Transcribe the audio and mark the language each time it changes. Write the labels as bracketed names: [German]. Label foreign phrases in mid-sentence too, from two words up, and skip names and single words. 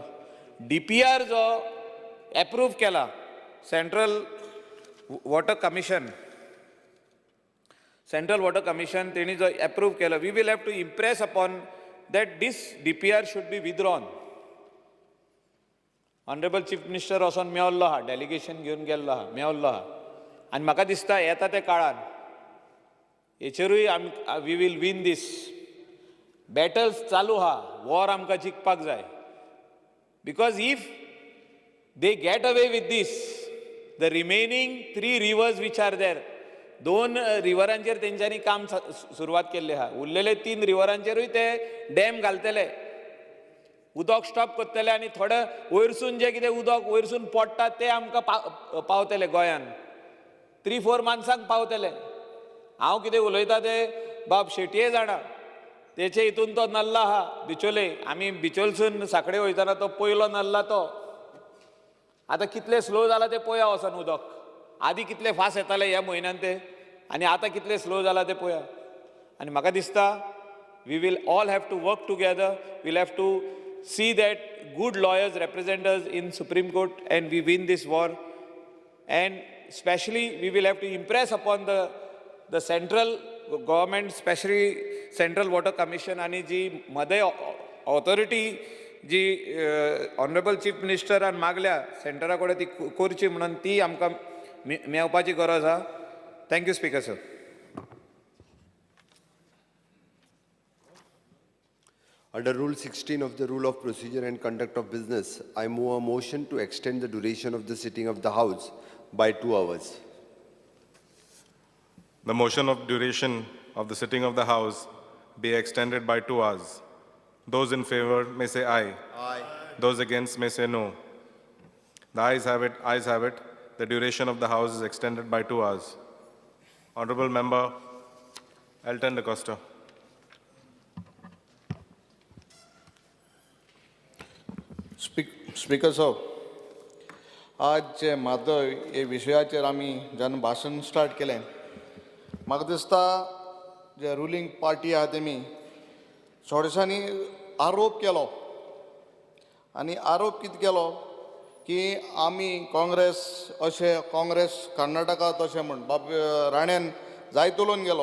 [English] DPR [Konkani] जो एप्रूव्ह केला, सेंट्रल वॉटर कमिशन तेणी जो एप्रूव्ह केला, [English] we will have to impress upon that this DPR should be withdrawn. Honourable Chief Minister [Konkani] वचोन मेवल्लो आहा, डेलिगेशन घेवन गेल्लो आहा, मेवल्लो आहा. आनी म्हाका दिसता येता त्या काळान हेचेरूय [English] we will win this. [Konkani] बॅटल्स चालू आहा, वॉर आमकां जिखपाक जाय. [English] because if they get away with this, the remaining 3 rivers which are there, 2 [Konkani] रिवरांचेर तेंच्यांनी काम सुरवात केल्लें आहा. उरलेले 3 रिवरांचेरूय ते डॅम घालतले, उदक स्टॉप करतले आनी थोडे वयरसून जे कितें उदक वयरसून पडटा ते आमकां पावतले गोंयान. 3-4 माणसांक पावतले. हांव कितें उलयतां ते बाब शेटये जाणा. तेचे हितून तो नल्ला आहा बिचोले. आमी बिचोलसून साखळे वयताना तो पयलो नल्ला तो. आतां कितले स्लो जाला ते पळया वचोन उदक. आदीं कितले फास्ट येताले ह्या म्हयन्यान ते, आनी आतां कितले स्लो जाला ते पळया. आनी म्हाका दिसता [English] we will all have to work together. will have to see that good lawyers represent us in Supreme Court and we win this war. And especially we will have to impress upon the central government, especially Central Water Commission [Konkani] आणि जी Madai ऑथॉरिटी जी ऑनरेबल चीफ मिनिस्टरान मागल्या सेंटरा कडेन ती करची म्हणून ती आमकां मेळपाची गरज आहा. [English] thank you Speaker sir. Under Rule 16 of the Rule of Procedure and Conduct of Business, I move a motion to extend the duration of the sitting of the House by 2 hours. The motion of duration of the sitting of the House be extended by 2 hours. Those in favor may say aye. Aye. Those against may say no. The ayes have it. Ayes have it. The duration of the House is extended by 2 hours. Honorable Member Elton Da Costa. [Konkani] स्पीकर साहेब, आज जे म्हादय हे विशयाचेर आमी जेन्ना भाशण स्टार्ट केलें, म्हाका दिसता जे [English] ruling party [Konkani] आहा तेमी थोडेशांनी आरोप केलो आनी आरोप कितें केलो की आमी काँग्रेस अशें काँग्रेस कर्नाटका तशें म्हण बाब राण्यान जायत उलोवन गेलो.